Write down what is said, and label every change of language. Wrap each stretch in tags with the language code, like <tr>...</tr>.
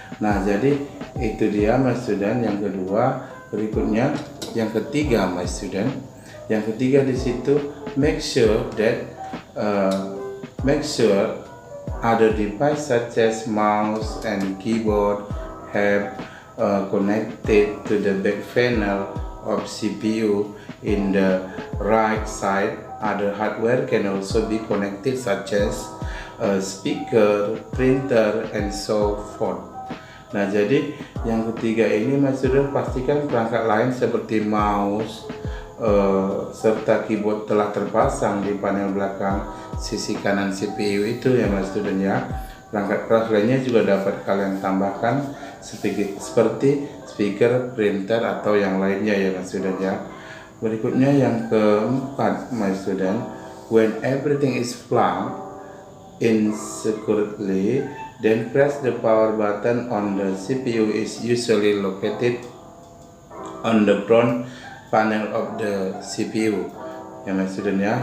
<id>Nah, jadi itu dia</id> <en>my student</en> <id>yang kedua. Berikutnya yang ketiga</id> <en>my student.</en> <id>Yang ketiga di situ,</id> <en>make sure other device such as mouse and keyboard have connected to the back panel of CPU in the right side. Other hardware can also be connected such as speaker, printer, and so forth.</en> <id>Nah, jadi yang ketiga ini mas student, pastikan perangkat lain seperti mouse serta keyboard telah terpasang di panel belakang sisi kanan CPU itu ya mas student ya. Perangkat keras lainnya juga dapat kalian tambahkan seperti speaker, printer, atau yang lainnya ya mas student ya. Berikutnya yang keempat</id> <en>my student, when everything is plugged in securely, then press the power button on the CPU is usually located on the front panel of the CPU</en> <id>ya mas student ya.</id>